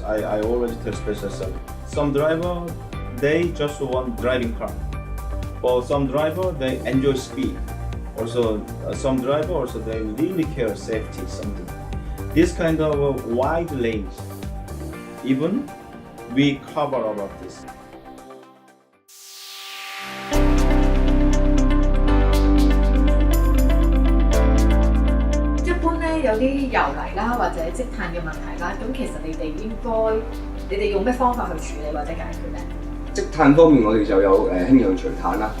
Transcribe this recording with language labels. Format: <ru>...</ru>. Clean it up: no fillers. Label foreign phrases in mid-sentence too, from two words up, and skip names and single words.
<en>I already tell special service. Some driver they just want driving car. For some driver they enjoy speed. Also some driver also they really care safety something. This kind of wide range. Even we cover about this.</en> <yue>有啲油泥啦，或者積碳嘅問題啦，咁其實你哋用咩方法去處理或者解決咧？積碳方面，我哋就有氫氧除碳啦。</yue>